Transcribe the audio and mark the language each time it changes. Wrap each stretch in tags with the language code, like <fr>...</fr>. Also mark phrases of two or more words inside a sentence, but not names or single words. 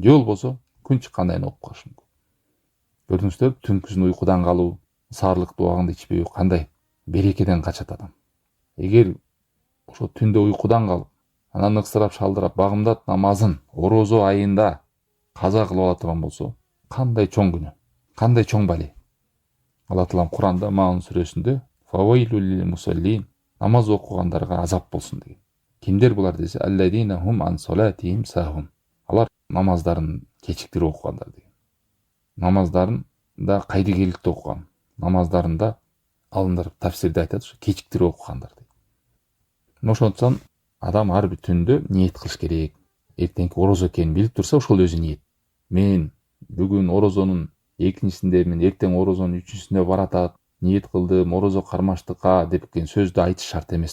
<ky>Же болбосо күн чыккандан кийин окуп калышы мүмкүн. Көрдүңүздөр, түнкүсүн уйкудан калуу, саарлык убагында ичпөө кандай берекеден качат адам. Эгер ошо түндө уйкудан калып, анан ныксырап шалдырап багымдат намазын орозо айында каза кылып ала турган болсо, кандай чоң күнөө, кандай чоң бали. Алла Таалам Куранда Маун сүрөсүндө</ky> <ar>فويل للمصلين,</ar> <ky>намаз окугандарга азап болсун деген. Кимдер булар десе,</ky> <ar>الذين هم عن صلاتهم ساهون.</ar> <ky>Алар намаздарын кечиктирип окугандар деген. Намаздарын да кайрыгейликте окуган. Намаздарында алындар тафсирде айтат, кечиктирип окугандар дейт. Ошондуктан адам ар бир түндө ниет кылыш керек. Эртеңки орозо экенин билип турса, ошол өзү ниет. Мен бүгүн орозонун экинчисиндемин, эртең орозонун үчүнчүсүнө баратат, ниет кылдым, орозо кармаштыкка депкен сөздү айтыш шарт эмес.</ky>